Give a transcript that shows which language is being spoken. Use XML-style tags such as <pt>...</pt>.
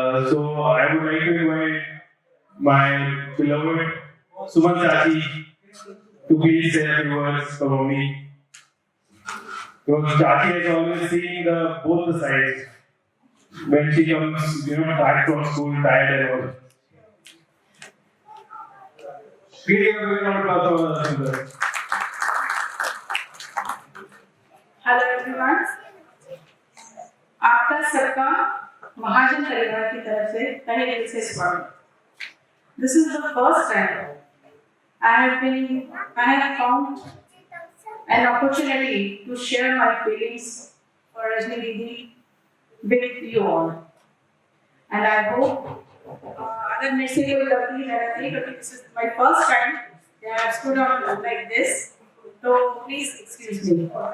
<en>So I would like to invite my beloved Suman Chachi to please say a few words for Mummy. Because Chachi has always seen both the sides when she comes, back from school, tired and all. Please give a big round of applause for her.</en> <hi>Hello everyone, आपका सबका महाजन परिवार की तरफ से तहे दिल से स्वागत।</hi> <en>This is the first time I have found an opportunity to share my feelings for Rajni Didi with you all, and I hope</en> <hi>अगर मेरे से कोई गलती है क्योंकि</hi> <en>this is my first time that I have stood on like this, so please excuse me.</en>